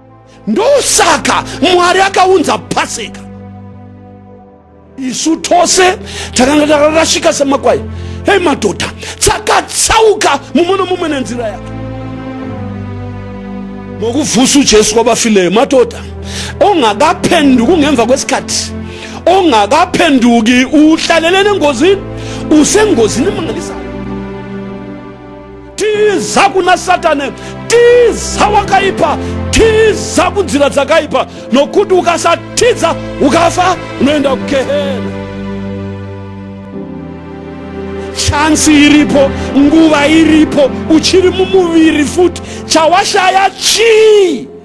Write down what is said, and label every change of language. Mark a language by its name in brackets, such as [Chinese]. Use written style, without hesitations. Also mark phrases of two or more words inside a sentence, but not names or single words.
[Shona] ndosaka Mwari akaunza Pasika. Isu tose takanga takarashika semakwai. Hey madhodha, tsakatsauka mumwe mumwe nenzira yake. [North Ndebele] Ngokuvusa Jesu kwabafileyo madhodha, ongakaphenduki ngemva kwesikhathi, ongakaphenduki uhlalele engozini, usengozini mangalisayo. [Shona] Tiza kuna Satane, tiza wakaipa, tiza kunzira dzakaipa, nokuti ukasatiza ukafa unoenda kugehena. Chance iripo, nguva iripo, uchiri mumuviri futi, chawashaya chi.